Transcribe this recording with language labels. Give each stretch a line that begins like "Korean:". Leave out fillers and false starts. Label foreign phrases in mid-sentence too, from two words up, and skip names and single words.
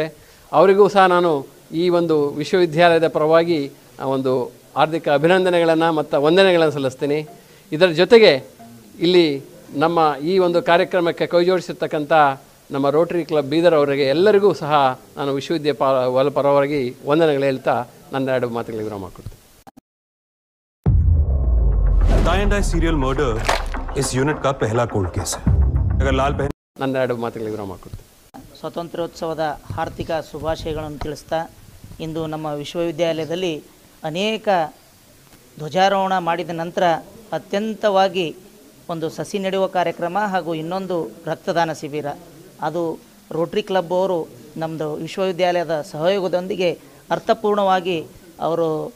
Kannada: ಅವರಿಗೂ ಸಹ ನಾನು ಈ ಒಂದು ವಿಶ್ವವಿದ್ಯಾಲಯದ ಪರವಾಗಿ ಒಂದು ಹಾರ್ದಿಕ ಅಭಿನಂದನೆಗಳನ್ನು ಮತ್ತು ವಂದನೆಗಳನ್ನು ಸಲ್ಲಿಸ್ತೀನಿ. ಇದರ ಜೊತೆಗೆ ಇಲ್ಲಿ ನಮ್ಮ ಈ ಒಂದು ಕಾರ್ಯಕ್ರಮಕ್ಕೆ ಕೈಜೋಡಿಸಿರ್ತಕ್ಕಂಥ ನಮ್ಮ ರೋಟರಿ ಕ್ಲಬ್ ಬೀದರ್ ಅವರಿಗೆ ಎಲ್ಲರಿಗೂ ಸಹ ನಾನು ವಿಶ್ವವಿದ್ಯಾಲಯ ಪರವಾಗಿ ವಂದನೆಗಳು ಹೇಳ್ತಾ ನನ್ನ 2 ಮಾತುಗಳಿಗೆ ವಿರಾಮ ಕೊಡ್ತೀನಿ.
English: Tie and Die serial murder
Hindi: इस यूनिट का पहला
English: cold case
Hindi: है. अगर लाल बहन
Kannada: ನನ್ನ 2 ಮಾತುಗಳಿಗೆ ವಿರಾಮ ಕೊಡ್ತೀನಿ. ಸ್ವಾತಂತ್ರ್ಯೋತ್ಸವದ ಹಾರ್ದಿಕ ಶುಭಾಶಯಗಳನ್ನು ತಿಳಿಸ್ತಾ, ಇಂದು ನಮ್ಮ ವಿಶ್ವವಿದ್ಯಾಲಯದಲ್ಲಿ ಅನೇಕ ಧ್ವಜಾರೋಹಣ ಮಾಡಿದ ನಂತರ ಅತ್ಯಂತವಾಗಿ ಒಂದು ಸಸಿ ನೆಡುವ ಕಾರ್ಯಕ್ರಮ ಹಾಗೂ ಇನ್ನೊಂದು ರಕ್ತದಾನ ಶಿಬಿರ, ಅದು ರೋಟರಿ ಕ್ಲಬ್ ಅವರು ನಮ್ಮದು ವಿಶ್ವವಿದ್ಯಾಲಯದ ಸಹಯೋಗದೊಂದಿಗೆ ಅರ್ಥಪೂರ್ಣವಾಗಿ ಅವರು